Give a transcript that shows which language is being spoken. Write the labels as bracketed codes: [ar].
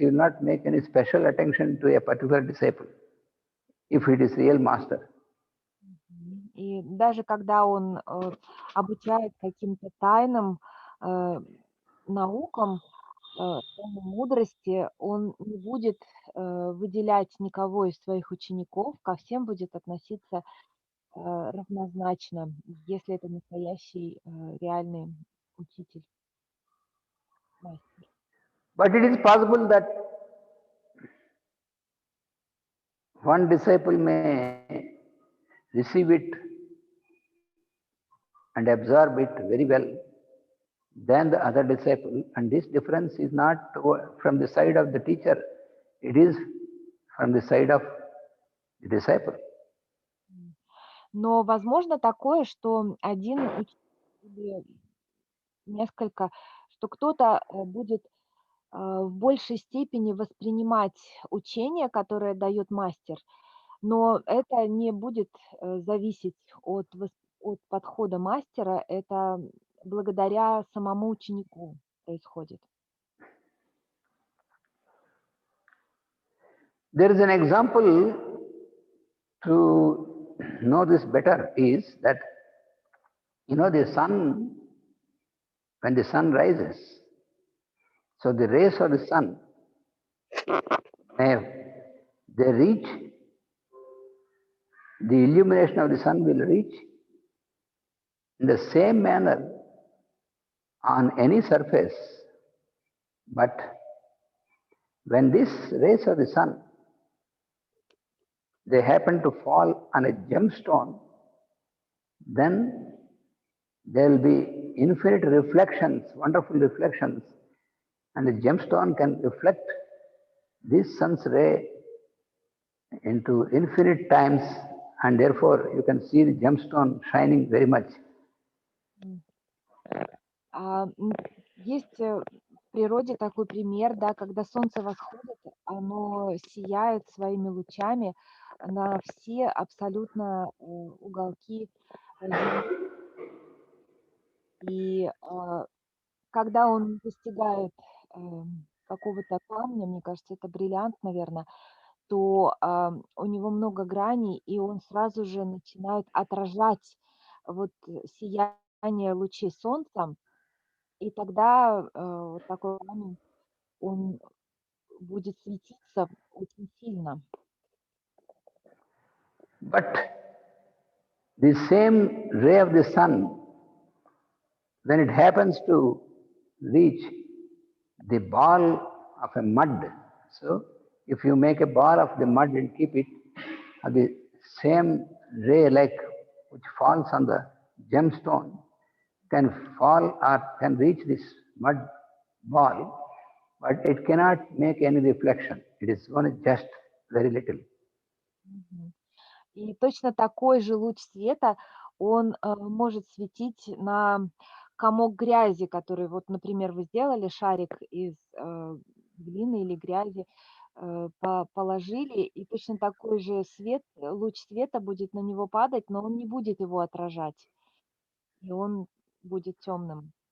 [en] He will not make any special attention to a particular disciple if it is real master. [ru] И даже когда он обучает каким-то тайнам, наукам, тайнам мудрости, он не будет выделять никого из своих учеников, ко всем будет относиться равнозначно, если это настоящий реальный учитель, мастер. [en] But it is possible that one disciple may receive it and absorb it very well than the other disciple, and this difference is not from the side of the teacher, it is from the side of the disciple. [ru] Но возможно такое, что один учитель или несколько, что кто-то будет в большей степени воспринимать учение, которое дает мастер, Но это не будет зависеть от подхода мастера, это благодаря самому ученику происходит. [en] There is an example to know this better is that, the sun, when the sun rises, so the rays of the sun, they reach, the illumination of the sun will reach in the same manner on any surface, but when these rays of the sun, they happen to fall on a gemstone, then there will be infinite reflections, wonderful reflections, and the gemstone can reflect this sun's ray into infinite times, and therefore you can see the gemstone shining very much. [ru] Есть в природе такой пример, да, когда солнце восходит, оно сияет своими лучами на все абсолютно уголки Земли. И когда он достигает какого-то камня, мне кажется, это бриллиант, наверное, то у него много граней, и он сразу же начинает отражать вот сияние лучей солнца, и тогда вот такой камень, он будет светиться очень сильно. [en] But the same ray of the sun, when it happens to reach the ball of a mud, so if you make a ball of the mud and keep it, the same ray which falls on the gemstone can fall or can reach this mud ball, but it cannot make any reflection. It is only just very little. Мгм. [ru] И точно такой же луч света, он может светить на комок грязи, который, вот, например, вы сделали шарик из глины или грязи, положили, и точно такой же луч света будет на него падать, но он не будет его отражать, и он будет темным.